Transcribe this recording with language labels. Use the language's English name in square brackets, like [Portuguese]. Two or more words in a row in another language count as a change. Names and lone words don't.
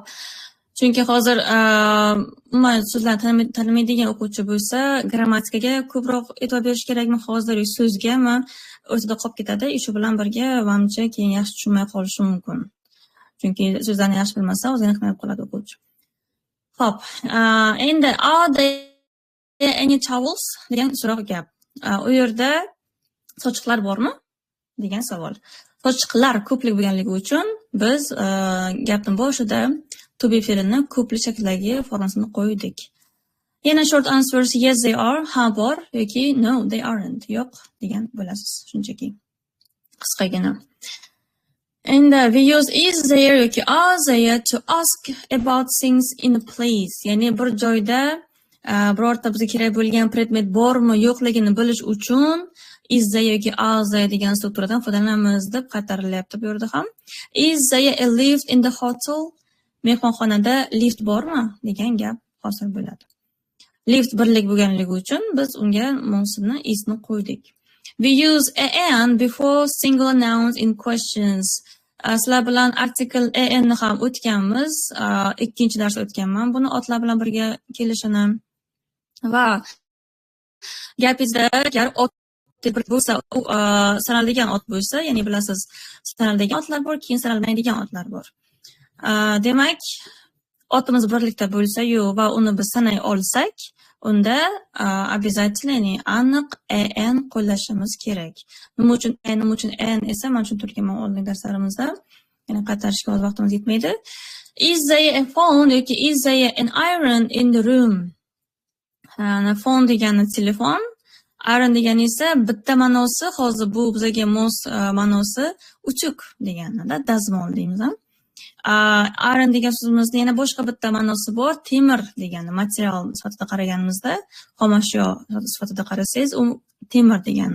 [Uzbek] Chunki hozir umuman so'zlarni tanimaydigan o'quvchi bo'lsa, grammatikaga ko'proq e'tibor berish kerakmi, hozir so'zgami o'rtada qolib ketadi. Shu bilan birga menimcha keyin yaxshi tushunmay qolishi mumkin. Chunki so'zlarni yaxshi bilmasa, o'zini qiynalib qoladi o'quvchi. Xo'p, endi [English] are there any towels [Uzbek] degan so'roq gap. U yerda sochiqlar bormi degan savol. Sochiqlar ko'plik bo'lganligi uchun biz gapning boshida to be fe'lini ko'plik shakldagi formasini qo'ydik. [English] Yana short answers yes they are, [Uzbek] ha bor yoki [English] no they aren't, [Uzbek] yo'q degan bo'lasiz shunchaki. Qisqagina. [English] And we use is there yoki are there to ask about things in a place. [Uzbek] Ya'ni bir joyda birorta bizga kerak bo'lgan predmet bormi, yo'qligini bilish uchun [English] is there [Uzbek] yoki [English] are there [Uzbek] degan strukturadan foydalanamiz deb qaytarilyapti bu yerda ham. [English] Is there a lift in the hotel? [Uzbek] Mehmonxonada lift bormi degan gap hosil bo'ladi. Lift birlik bo'lganligi uchun biz unga mansubni isni qo'ydik. [English] We use an before single nouns in questions. [Uzbek] Sizlar bilan [English] article an [Uzbek] ni ham o'tganmiz. Ikkinchi dars o'tganman. Buni otlar bilan birga kelishini va gapingizda agar ot bo'lsa, sanaladigan ot bo'lsa, ya'ni bilasiz, sanaladigan otlar bor, keyin sanalmaydigan otlar bor. Demak, otimiz birlikda bo'lsa-yu va uni biz sanay olsak, unda обязательно, ya'ni aniq an qo'llashimiz kerak. Nima uchun an esa men tushuntirganman oldingi darslarimizda. Yana qaytarishga hozir vaqtimiz yetmaydi. [English] Is there a phone yoki is there an iron in the room? [Uzbek] Phone degani telefon, iron degani esa bitta ma'nosi, hozir bu bizga mos ma'nosi uchuq deganida, dazmol deymiz. Iron degan so'zimizda yana boshqa bitta ma'nosi bor, temir degani, material sifatida qaraganimizda, xomashyo sifatida qarasangiz, u temir degani.